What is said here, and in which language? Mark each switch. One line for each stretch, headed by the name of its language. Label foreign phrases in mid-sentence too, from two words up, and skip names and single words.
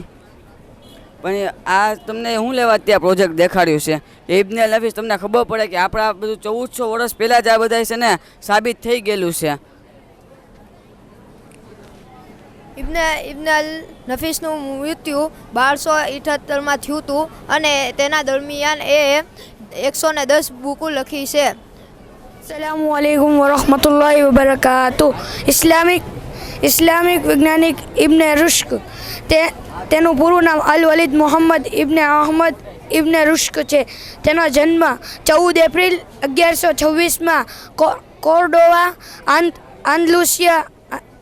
Gujarati: પણ આ તમને શું લેવા અત્યારે પ્રોજેક્ટ દેખાડ્યું છે એ ઇબ્ને અલ નફીસ, તમને ખબર પડે કે આપણા બધું 1400 વર્ષ પહેલાં જ આ બધા છે ને સાબિત થઈ ગયેલું છે. ઇબ્ને અલ નફીસનું મૃત્યુ 1278માં થયું હતું અને તેના દરમિયાન એ 110 બુકો લખી છે.
Arabic: السلام عليكم ورحمة الله وبركاته.
Gujarati: ઇસ્લામિક વૈજ્ઞાનિક ઇબ્ને રુશ્ક, તેનું પૂરું નામ અલ વલીદ મોહમ્મદ ઇબ્ને અહમદ ઇબ્ને રુશ્ક છે. તેનો જન્મ 14 એપ્રિલ 1126માં કોર્ડોવા